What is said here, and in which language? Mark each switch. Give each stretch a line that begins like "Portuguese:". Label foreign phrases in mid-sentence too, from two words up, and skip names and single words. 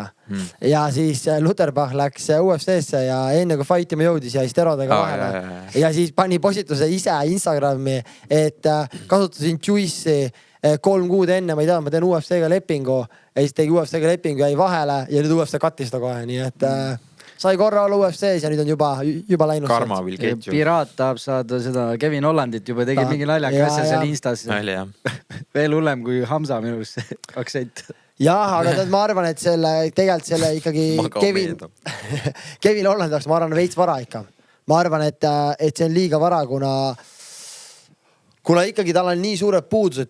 Estonian: Ja siis Lutherbach läks UFC-sse ja enne kui fightima jõudis ja sterodega vahele. Ja siis pani postituse ise Instagrami, et kasutasin juice'i 3 kuud enne, ma ei tea, ma teen UFC-ga lepingu ja siis tegi UFC-ga lepingu, jäi vahele ja nüüd UFC kattis ta kohe, nii et sai korra olla UFC-s ja nüüd on juba läinud.
English: Karma will get you.
Estonian: Piraat tahab saada seda Kevin Hollandit juba tegi mingi naljaka asja seal Instas. Veel hullem kui Hamza minu arust see aktsent. Jah, aga ma arvan, et tegelikult selle ikkagi Kevin Holland oleks, ma arvan, veits vara ikka. Ma arvan, et see on liiga vara, kuna ikkagi tal on nii suured puudused.